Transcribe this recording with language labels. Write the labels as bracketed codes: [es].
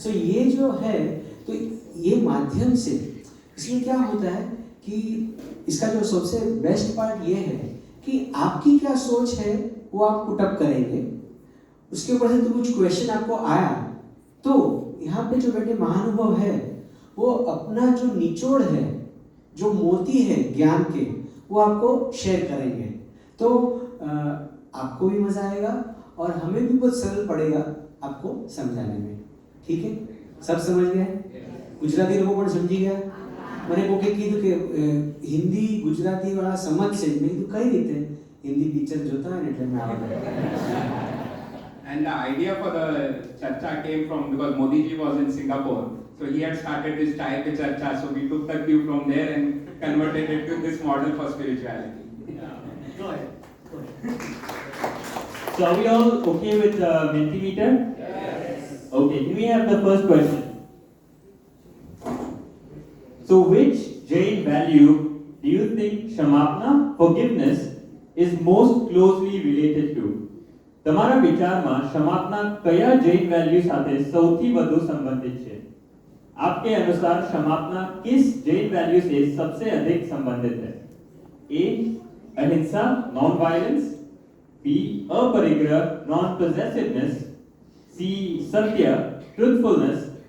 [hi] सो ये जो है तो ये माध्यम से इसमें क्या होता है कि इसका जो सबसे बेस्ट पार्ट ये है कि आपकी क्या सोच है वो आप पुट अप करेंगे उसके ऊपर से तो कुछ क्वेश्चन आपको आया तो यहाँ पे जो बैठे महानुभव है वो अपना जो निचोड़ है जो मोती है ज्ञान के वो आपको शेयर करेंगे तो आपको भी मजा आएगा और हमें भी बहुत सरल पड़ेगा आपको समझाने में। ठीक है सब समझ गए गुजराती लोगों को समझी गया मैंने को [gu] કીધું કે હિન્દી ગુજરાતી વાળા સમજશે મેં કીધું કઈ રીતે હિન્દી પિક્ચર જોતા હોય ને એટલે મેં આવડે। [en] And the idea for the charcha came from because Modi ji was in Singapore, so he had started this chai pe charcha, so we took the cue from there and converted it to this model for spirituality. Go ahead. So are we all okay with the Mentimeter? Yes. Okay, can we have the first question? So which Jain value do you think Shamapna, forgiveness, is most closely related to? [gu] તમારા વિચારમાં ક્ષમાપના કયા Jain value સાથે સૌથી વધુ સંબંધિત છે? [hi] आपके अनुसार क्षमापना किस जैन वैल्यू से सबसे अधिक संबंधित है? A. अहिंसा, नॉन वायलेंस। B. अपरिग्रह, नॉन possessiveness। C. सत्य, truthfulness।